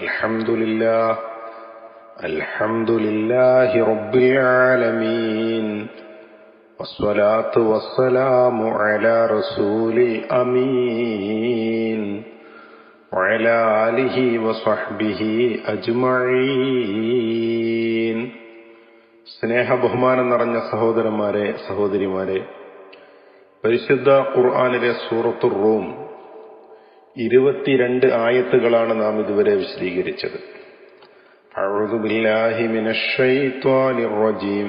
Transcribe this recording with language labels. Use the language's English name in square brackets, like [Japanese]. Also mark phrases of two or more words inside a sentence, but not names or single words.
[Arabic] الحمد لله رب العالمين، والصلاة والسلام على رسول الأمين وعلى آله وصحبه أجمعين. [Malayalam] സ്നേഹ ബഹുമാനം നിറഞ്ഞ സഹോദരന്മാരെ, സഹോദരിമാരെ, പരിശുദ്ധ ഖുർആനിലെ സൂറത്തുർ റൂം 22 ആയത്തുകളാണ് നാം ഇതുവരെ വിശദീകരിച്ചത്. [Arabic] أعوذ بالله من الشيطان الرجيم.